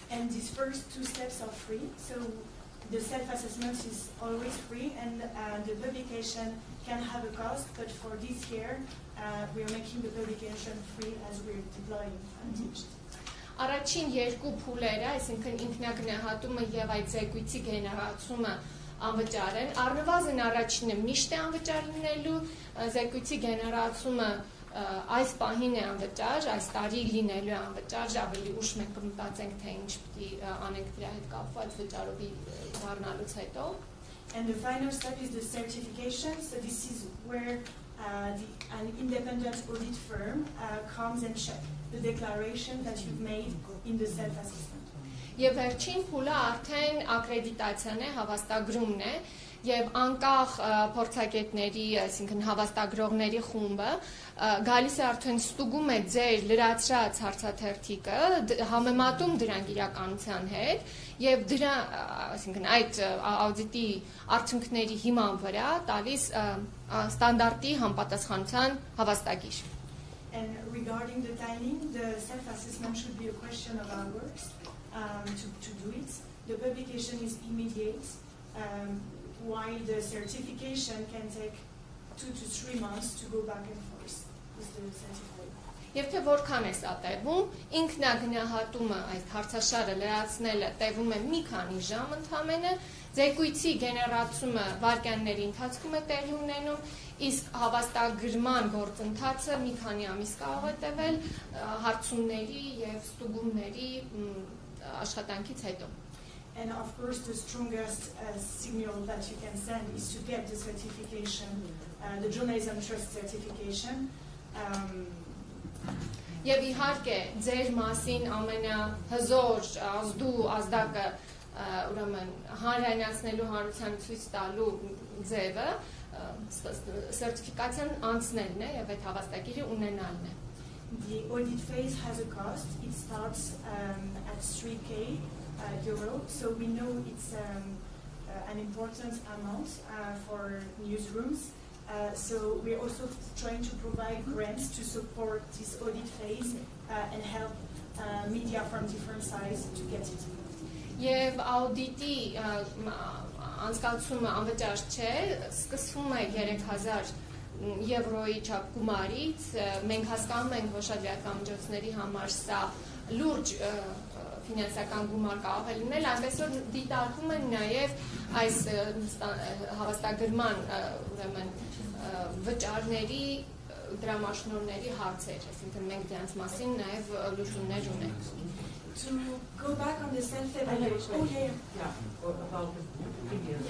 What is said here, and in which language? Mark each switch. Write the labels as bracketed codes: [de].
[en] And these first two steps are free, so the self-assessment is always free, and the publication can have a cost, but for this year we are making the publication free as we're deploying Teach. [hy] Առաջին երկու փուլերը, այսինքն ինքնագնահատումը եւ այդ զեկույցի գեներացումը անվճար են։ Առնվազն առաջինը միշտ է անվճար լինելու, զեկույցի գեներացումը այս պահին է անվճար, այս տարի լինելու է անվճար, ավելի ուշ մենք կմտածենք, թե ինչ պիտի անենք դրա հետ կապված վճարովի դառնալուց հետո։ [en] And the final step is the certification. So this is where an independent audit firm comes and checks the declaration that you've made in the self-assessment. [hy] Եվ վերջին փուլը արդեն ակրեդիտացիան է, հավաստագրումն է, եւ անկախ փորձագետների, այսինքն հավաստագրողների խումբը գալիս է արդեն ստուգում է ձեր լրացրած հարցաթերթիկը, համեմատում դրանք իրականության հետ եւ դրա, այսինքն այդ աուդիտի արդյունքների հիման վրա տալիս ստանդարտի համապատասխանության հավաստագիր։ [en] And regarding the timing, the self-assessment should be a question of hours to do it. The publication is immediate, while the certification can take 2 to 3 months to go back and forth with the certificate. [hy] Եվ թե որքան է սա տևում, ինքնագնահատումը, այս հարցաշարը լրացնելը տևում է մի քանի ժամ ընդամենը, զեկույցի գեներացումը վայրկյանների ընթացքում է տեղի ունենում, իսկ հավաստագրման գործընթացը մի քանի ամիս կարող է տևել հարցումների եւ ստուգումների աշխատանքից հետո։ [en] And of course, the strongest signal that you can send is to get the certification, the Journalism Trust certification. [hy] Եվ իհարկե ձեր մասին ամենահզոր ազդու ազդակը ուրեմն հանրայնացնելու հանրությանը ցույց տալու ձևը սերտիֆիկացիան անցնելն է եւ այդ հավաստագիրը ունենալն է։ [en] The audit phase has a cost. It starts at 3K euro, so we know it's an important amount for newsrooms. So we're also trying to provide grants to support this audit phase and help media from different sides to get it. [hy] Եվ աուդիտի անցկացումը անվճար չէ, սկսվում է 3000 եվրոյի չափ գումարից, մենք հասկանում ենք, որ շատ լրատվամիջոցների համար սա լուրջ ֆինանսական գումար կարող է լինել, այնպես որ դիտարկում են նաև այս հավաստագրման ուրեմն վճարների դրամաշնորհների հարցեր, այսինքն մենք դրանց մասին նաև լուծումներ ունենք։ [en] To go back on the self-evaluation. Oh, yeah, about the previous